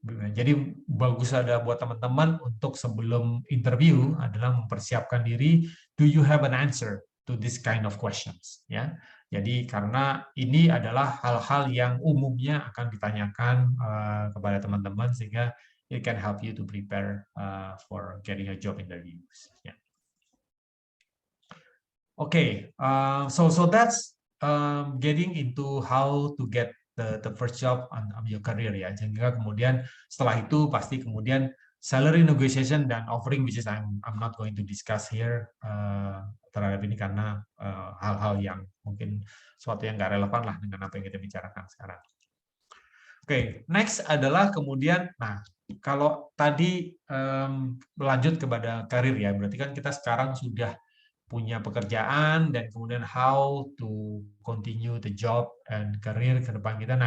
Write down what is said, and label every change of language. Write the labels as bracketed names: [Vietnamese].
[Indonesian] Jadi bagus ada buat teman-teman untuk sebelum interview adalah mempersiapkan diri, [English] do you have an answer to this kind of questions, [Indonesian] ya. Jadi karena ini adalah hal-hal yang umumnya akan ditanyakan kepada teman-teman, sehingga [English] it can help you to prepare for getting a job interviews. Yeah. Okay, so that's getting into how to get the first job on your career ya. [Indonesian] Sehingga kemudian setelah itu pasti kemudian salary negotiation dan offering, [English] which is I'm not going to discuss here [Indonesian] terhadap ini karena hal-hal yang mungkin suatu yang nggak relevan lah dengan apa yang kita bicarakan sekarang. Oke, next adalah kemudian, nah kalau tadi lanjut kepada karir ya, berarti kan kita sekarang sudah punya pekerjaan dan kemudian [English] how to continue the job and career [Indonesian] ke depan kita.